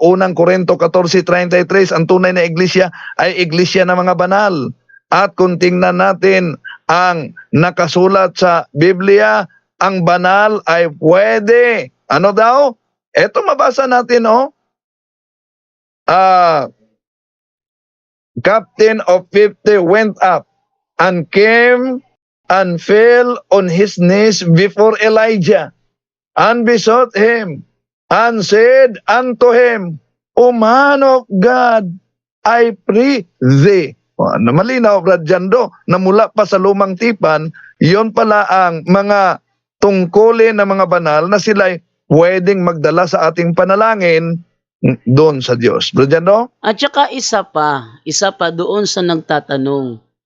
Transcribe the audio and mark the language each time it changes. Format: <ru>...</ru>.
<tl>Unang Korinto 14:33, ang tunay na iglesia ay iglesia ng mga banal. At kung tingnan natin ang nakasulat sa Biblia, ang banal ay pwede. Ano daw? Ito mabasa natin,</tl> <en>Captain of 50 went up and came and fell on his knees before Elijah and besought him and said unto him, O man of God, I pray thee.</en> <tl>Malinaw, Brajando, na mula pa sa lumang tipan, yon pala ang mga tungkulin ng mga banal na sila'y pwedeng magdala sa ating panalangin doon sa Diyos. Brajando? At saka isa pa doon sa nagtatanong.</tl>